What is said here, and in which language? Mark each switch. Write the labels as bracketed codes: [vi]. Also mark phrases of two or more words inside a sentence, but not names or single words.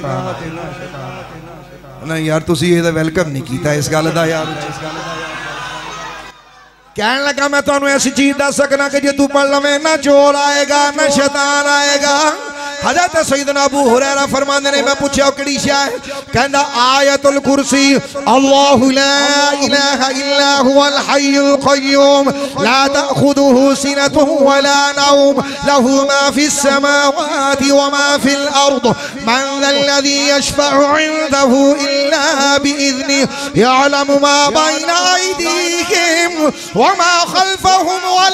[pa] نہ یار تسی یہ ویلکم نہیں کیتا اس گل دا یار. کہن لگا میں تہانوں ایسی چیز دس سکنا کہ جے تو پڑھ لوے نہ چور آئے گا نہ شیطان آئے گا. حضرت سیدنا ابو ہریرہ فرماندے نے میں پوچھا کیڑی شے ہے، کہندا آیت الکرسی, [ar] الله لا إله إلا هو الحي القيوم لا تأخذه سنة ولا نوم له ما في السماوات وما في الأرض من ذا الذي يشفع عنده إلا بإذنه يعلم ما بين أيديهم وما خلفهم